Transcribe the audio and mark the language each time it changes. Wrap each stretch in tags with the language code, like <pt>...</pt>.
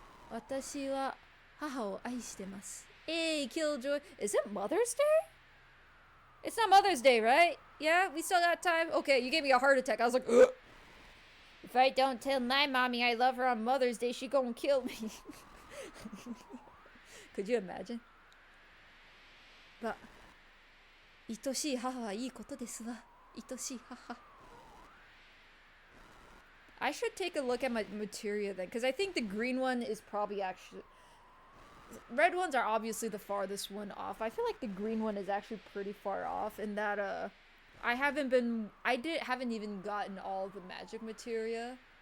<ja>私は母を愛してます.</ja> <en>Hey, Killjoy. Is it Mother's Day? It's not Mother's Day, right? Yeah, we still got time? Okay, you gave me a heart attack. I was like, ugh. If I don't tell my mommy I love her on Mother's Day, she gonna kill me. Could you imagine? But</en> <ja>愛しい母はいいことですわ。愛しい母.</ja> <en>I should take a look at my materia then, because I think the green one is probably actually... Red ones are obviously the farthest one off. I feel like the green one is actually pretty far off, in that I haven't even gotten all the magic materia.</en>